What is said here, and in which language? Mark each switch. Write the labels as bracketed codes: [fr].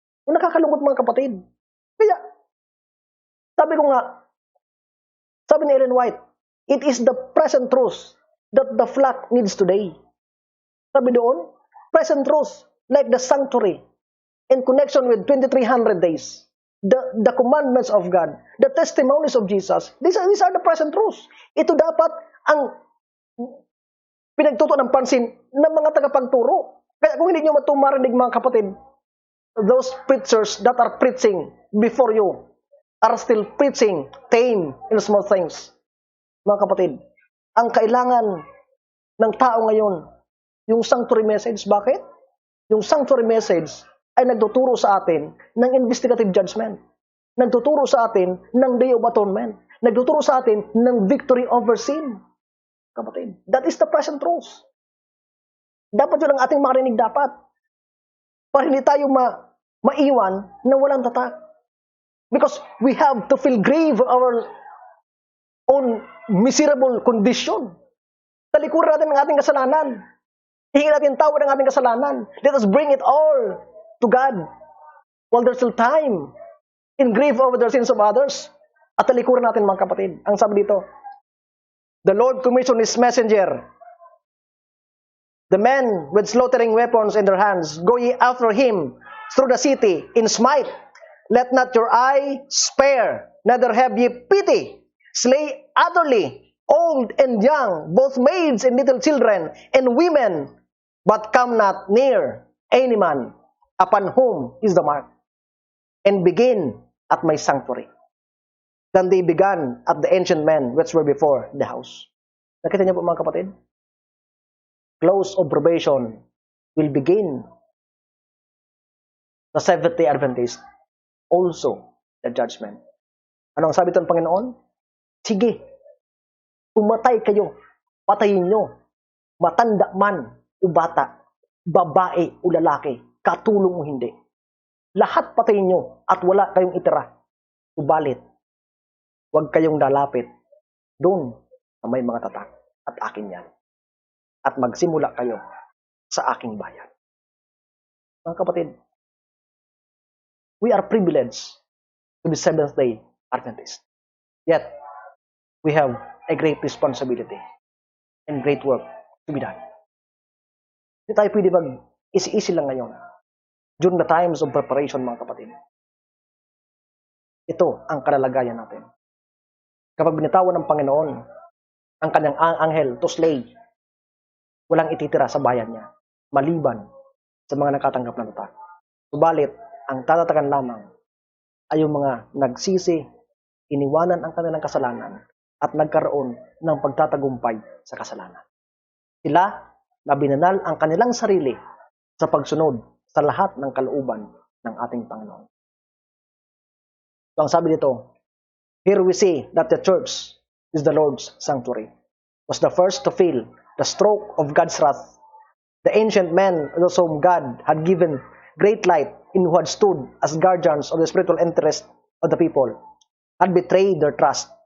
[tl] Kung nakakalungkot mga kapatid. Kaya, sabi ko nga, sabi ni Ellen White, [en] it is the present truth that the flock needs today. [tl] Sabi doon, [en] present truth, like the sanctuary, in connection with 2300 days, the commandments of God, the testimonies of Jesus, these are the present truths. [tl] Ito dapat ang pinagtuto ng pansin ng mga tagapagturo. Kaya kung hindi nyo matumarinig mga kapatid, [en] those preachers that are preaching before you are still preaching tame and small things. [tl] Mga kapatid, ang kailangan ng tao ngayon, yung sanctuary message. Bakit? Yung sanctuary message ay nagtuturo sa atin ng investigative judgment. Nagtuturo sa atin ng Day of Atonement. Nagtuturo sa atin ng [en] victory over sin. [tl] Kapatid, [en] that is the present truth. [tl] Dapat yun ang ating marinig dapat. Para hindi tayo maiwan na walang tatak. [en] Because we have to feel grief our own miserable condition. [tl] Talikuran natin ang ating kasalanan. Hingin natin tawad ang ating kasalanan. [en] Let us bring it all to God while there's still time in grief over the sins of others. [tl] At talikuran natin mga kapatid. Ang sabi dito, [en] the Lord commissioned His messenger, the men with slaughtering weapons in their hands, go ye after him through the city in smite. Let not your eye spare, neither have ye pity. Slay utterly, old and young, both maids and little children, and women, but come not near any man upon whom is the mark, and begin at my sanctuary. Then they began at the ancient men which were before the house. [tl] Nakita niyo po mga kapatid? [en] Close of probation will begin the Seventh-day Adventist, also the judgment. [tl] Ano ang sabi ito ng Panginoon? Sige, pumatay kayo, patayin nyo, matanda man o bata, babae o lalaki, katulong o hindi. Lahat patayin nyo at wala kayong itira. Subalit, huwag kayong lalapit doon na may mga tatak at akin yan. At magsimula kayo sa aking bayan. Mga kapatid, [en] we are privileged to be Seventh-day Adventist. Yet, we have a great responsibility and great work to be done. [tl] Hindi tayo pwede mag-isi-isi lang ngayon [en] during the times of preparation, [tl] mga kapatid. Ito ang kalalagayan natin. Kapag binitawan ng Panginoon ang kanyang anghel [en] to slay, [tl] walang ititira sa bayan niya, maliban sa mga nakatanggap ng utak. Subalit, ang tatatagan lamang ay yung mga nagsisi, iniwanan ang kanilang kasalanan, at nagkaroon ng pagtatagumpay sa kasalanan. Sila na binanal ang kanilang sarili sa pagsunod sa lahat ng kalooban ng ating Panginoon. [en] So, [tl] ang sabi dito, [en] here we see that the church is the Lord's sanctuary. Was the first to feel the stroke of God's wrath. The ancient men, those whom God had given great light in who had stood as guardians of the spiritual interest of the people, had betrayed their trust.